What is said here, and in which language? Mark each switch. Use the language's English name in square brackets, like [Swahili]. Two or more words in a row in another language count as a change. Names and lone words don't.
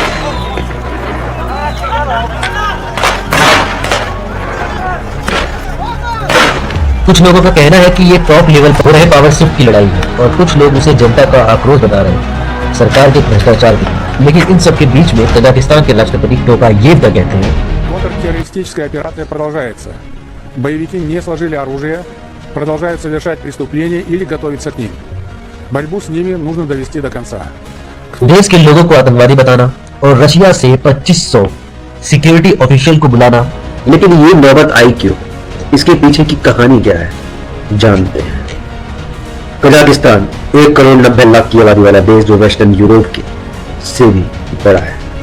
[Hindi] कुछ लोगों का कहना है कि ये टॉप लेवल पर हो रहे पावर शिफ्ट की लड़ाई है और कुछ लोग उसे जनता का आक्रोश बता रहे हैं, सरकार के भ्रष्टाचार की। लेकिन इन सब के बीच में कजाकिस्तान के राष्ट्रपति टोकायेव कहते हैं, [Russian] Контртеррористическая операция продолжается. Боевики не сложили оружие, продолжают совершать преступления или готовиться к ним. Борьбу с ними нужно довести до конца. [Hindi] देश के लोगों को आतंकवादी बताना और रशिया से 2500 सिक्योरिटी ऑफिशियल को बुलाना। लेकिन ये नौबत आई क्यों? इसके पीछे की कहानी क्या है, जानते हैं। कजाकिस्तान 1 करोड़ 90 लाख की आबादी वाला देश जो वेस्टर्न यूरोप के से भी बड़ा है।